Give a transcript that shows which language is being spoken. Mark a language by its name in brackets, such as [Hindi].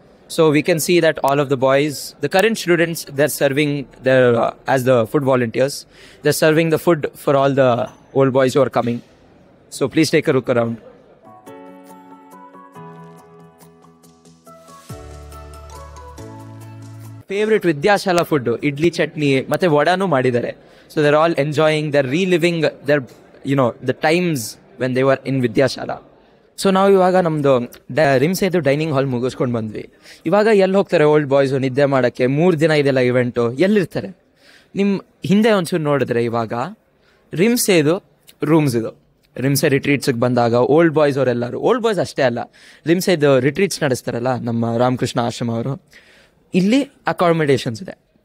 [English] So we can see that all of the boys, the current students, they are serving there as the food volunteers. They are serving the food for all the old boys who are coming. So please take a look around. [Kannada] Favourite ವಿದ್ಯಾಶಾಲಾ food idli chutney ಮತ್ತೆ ವಡಾನು ಮಾಡಿದ್ದಾರೆ. [English] So they're all enjoying, they're reliving their, the times when they were in Vidyashala. [Kannada] So ನಾವು ಇವಾಗ ನಮ್ಮದು ರಿಮ್ಸೆದು dining hall ಮುಗಿಸ್ಕೊಂಡು ಬಂದ್ವಿ. ಇವಾಗ ಎಲ್ಲಿ ಹೋಗ್ತಾರೆ ಓಲ್ಡ್ ಬಾಯ್ಸು ನಿದ್ದೆ ಮಾಡೋಕ್ಕೆ? 3 ದಿನ ಇದೆಲ್ಲ ಇವೆಂಟು, ಎಲ್ಲಿರ್ತಾರೆ? ನಿಮ್ಮ ಹಿಂದೆ ಒಂಚೂರು ನೋಡಿದ್ರೆ ಇವಾಗ ರಿಮ್ಸೆದು ರೂಮ್ಸ್ ಇದು. ರಿಮ್ಸೆ ರಿಟ್ರೀಟ್ಸ್ಗೆ ಬಂದಾಗ ಓಲ್ಡ್ ಬಾಯ್ಸ್ ಅವರೆಲ್ಲರೂ, ಓಲ್ಡ್ ಬಾಯ್ಸ್ ಅಷ್ಟೇ ಅಲ್ಲ, ರಿಮ್ಸೆದು ರಿಟ್ರೀಟ್ಸ್ ನಡೆಸ್ತಾರಲ್ಲ ನಮ್ಮ ರಾಮಕೃಷ್ಣ ಆಶ್ರಮ ಅವರು, ಇಲ್ಲಿ ಅಕಾಮಿಡೇಷನ್ಸ್ ಇದೆ.